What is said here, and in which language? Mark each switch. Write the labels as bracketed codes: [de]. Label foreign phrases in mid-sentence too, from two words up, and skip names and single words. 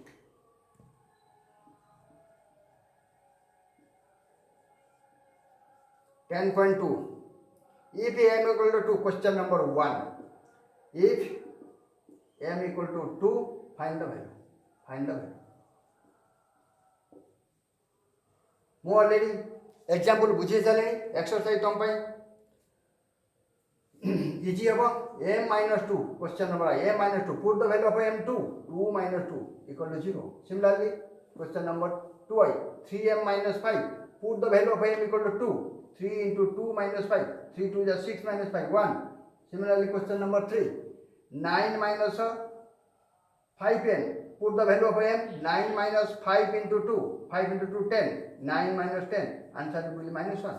[en] If m equal to 2, question number 1. If m equal to 2, find the value. Find the value. [or] ମୁଁ ଅଲରେଡ଼ି ଏକ୍ଜାମ୍ପଲ୍ ବୁଝେଇ ସାରିଲିଣି ଏକ୍ସରସାଇଜ୍ ତୁମ ପାଇଁ ଇଜି ହେବ [en] m minus 2 question number m minus 2 put the value of m2 2 minus 2 equal to 0. Similarly question number 2i 3m minus 5 put the value of m equal to 2 3 into 2 minus 5 3 2 is 6 minus 5 1. Similarly question number 3 9 minus 5n put the value of m 9 minus 5 into 2 5 into 2 10 9 minus 10 answer will be minus 1.